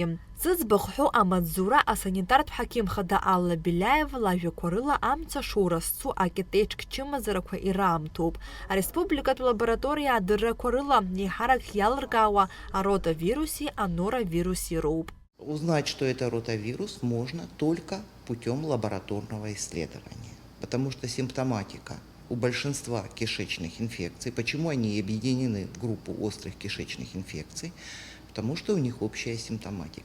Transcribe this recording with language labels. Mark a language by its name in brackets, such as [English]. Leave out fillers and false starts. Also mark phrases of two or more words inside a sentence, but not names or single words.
[Abkhazian] Зыӡбахә ҳәоу амаҵзура асанитартә ҳақьымхада Алла Беляева лажәақәа рыла амца шоура зцу акетеиҿк чымазарақәа ираамҭоуп. Ареспубликатә лабораториа адыррақәа рыла еиҳарак иалыркаауа аротавируси аноравируси роуп. [Russian] Узнать, что это ротавирус, можно только путем лабораторного исследования, потому что симптоматика у большинства кишечных инфекций, почему они объединены в группу острых кишечных инфекций, потому что у них общая симптоматика.